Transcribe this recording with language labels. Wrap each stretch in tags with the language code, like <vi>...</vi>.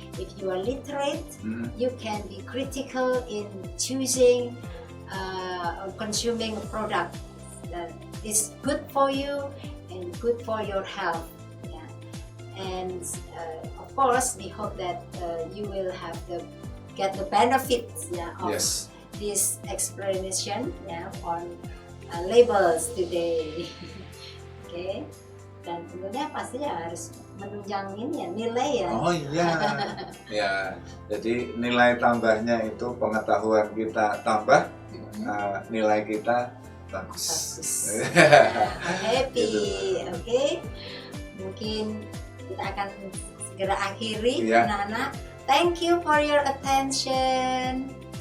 <en>If you are literate, you can be critical in choosing or consuming a product that is good for you and good for your health. And of course, we hope that you will get the benefits of Yes. this explanation on labels today.</en> <id>Okay, dan tentunya pasti harus menunjangin ya nilai ya. Oh iya, ya. Jadi nilai tambahnya itu pengetahuan kita tambah, nilai kita bagus.</id> <en>Happy,</en> <id>Gitu. Oke. Mungkin kita akan segera akhiri, Iya. anak-anak.</id> <en>Thank you for your attention.</en>